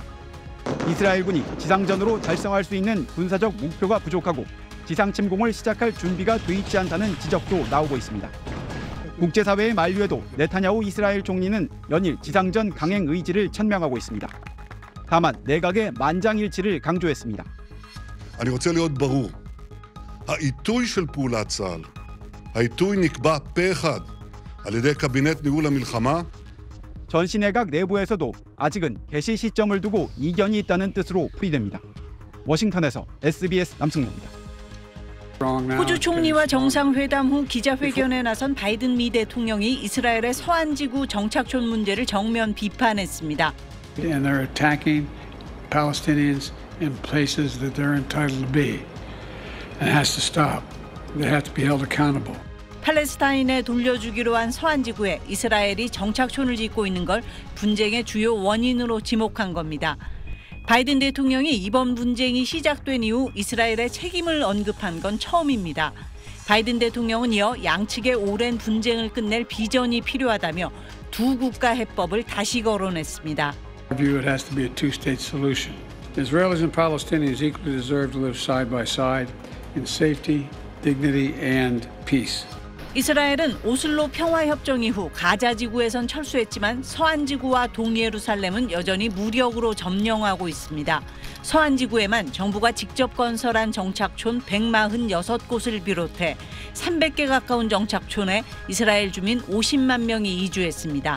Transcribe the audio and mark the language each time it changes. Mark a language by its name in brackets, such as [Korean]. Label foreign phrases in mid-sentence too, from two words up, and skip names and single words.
[Korean] 이스라엘군이 지상전으로 달성할 수 있는 군사적 목표가 부족하고 지상 침공을 시작할 준비가 돼 있지 않다는 지적도 나오고 있습니다. 국제사회의 만류에도 네타냐후 이스라엘 총리는 연일 지상전 강행 의지를 천명하고 있습니다. 다만 내각의 만장일치를 강조했습니다. [Hebrew] אני רוצה להיות ברור. העיתוי של פעולת צה"ל, העיתוי נקבע פה אחד על ידי קבינט ניהול המלחמה. [Korean] 전시 내각 내부에서도 아직은 개시 시점을 두고 이견이 있다는 뜻으로 풀이됩니다. 워싱턴에서 SBS 남승모입니다. 호주 총리와 정상회담 후 기자회견에 나선 바이든 미 대통령이 이스라엘의 서안지구 정착촌 문제를 정면 비판했습니다. [English] And they're attacking Palestinians in places that they're entitled to be. And it has to stop. They have to be held accountable. [Korean] 팔레스타인에 돌려주기로 한 서안지구에 이스라엘이 정착촌을 짓고 있는 걸 분쟁의 주요 원인으로 지목한 겁니다. 바이든 대통령이 이번 분쟁이 시작된 이후 이스라엘의 책임을 언급한 건 처음입니다. 바이든 대통령은 이어 양측의 오랜 분쟁을 끝낼 비전이 필요하다며 두 국가 해법을 다시 거론했습니다. [English] I view it has to be a two-state solution. Israelis and Palestinians equally deserve to live side by side in safety, dignity, and peace. [Korean] 이스라엘은 오슬로 평화협정 이후 가자 지구에선 철수했지만 서안 지구와 동예루살렘은 여전히 무력으로 점령하고 있습니다. 서안 지구에만 정부가 직접 건설한 정착촌 146곳을 비롯해 300개 가까운 정착촌에 이스라엘 주민 50만 명이 이주했습니다.